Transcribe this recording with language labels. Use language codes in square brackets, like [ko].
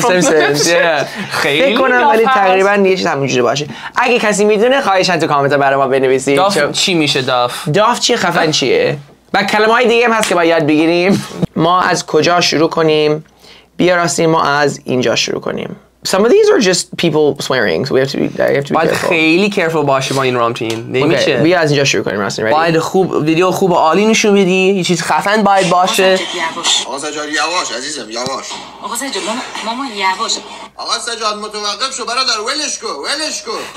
[en] The Simpsons. [fa] فکر کنم ولی تقریبا یه چیز همونجوری باشه. اگه کسی میدونه خواهشاً تو کامنت برای ما بنویسید. داف چی میشه داف؟ داف چیه خفن چیه؟ و کلمه‌های دیگه هم هست که باید یاد بگیریم. ما از کجا شروع کنیم؟ بیا راستین ما از اینجا شروع کنیم. [en] Some of these are just people swearing, so we have to be careful. [fa] باید خیلی careful باشی با این رامتین. نمیشه. بیا از اینجا شروع کنیم راستین. باید ویدیو خوب عالی نشون بدی. یه چیز خفن باید باشه. آقا سجاد یواش عزیزم یواش. آقا سجاد مامان یواش. آقا سجاد متوقف شو برادر ولش کن.